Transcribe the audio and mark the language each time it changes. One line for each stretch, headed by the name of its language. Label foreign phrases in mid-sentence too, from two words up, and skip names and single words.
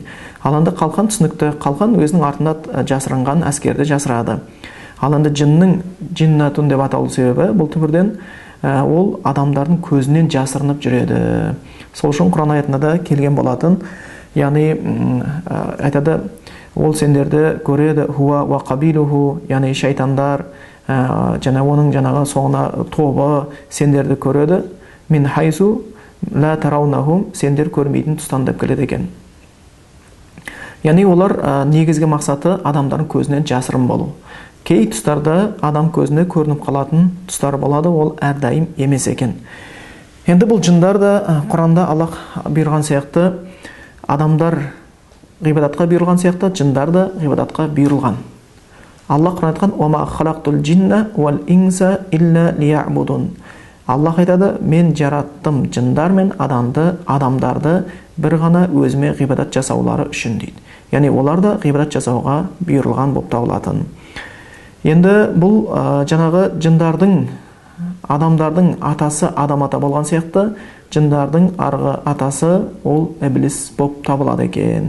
Kazakh: Ал енді қалқан түсінікті. Қалқан өзінің артында жасырынған әскерді жасырады. Ал енді жынның джиннатун деп аталу себебі бұл түбірден ол адамдардың көзінен жасырынып жүреді. Сол үшін Құран аятында да келген болатын. Яғни айтады, ол сендерді көреді,
Arabic: هو وقبيله,
Kazakh: яғни шайтандар, және оның жаңағы соңына тобы сендерді көреді.
Arabic: من حيث لا ترونهم,
Kazakh: сендер көрмейтін тұстан деп келеді екен. Яғни олар негізгі мақсаты адамдардың көзінен жасырын болу. Кей тұстарда адам көзіне көрініп қалатын тұстар болады, ол әрдайым емес екен. Енді бұл жындар да Құранда Аллах бұйырған сияқты, адамдар ғибадатқа бұйырған сияқты, жындар да ғибадатқа бұйырылған. Аллах Құран айтқан:
Arabic: «وما خلقت الجن والإنس إلا ليعبدون».
Kazakh: Аллах айтады: «Мен жараттым жындар мен адамдарды бір ғана өзіме ғибадат жасаулары үшін» дейді. Яғни олар да ғибадат жасауға бұйырылған болып табылатын. Енді бұл жаңағы жындардың, адамдардың атасы адам ата болған сияқты, жындардың арғы атасы ол ібліс болып табылады екен.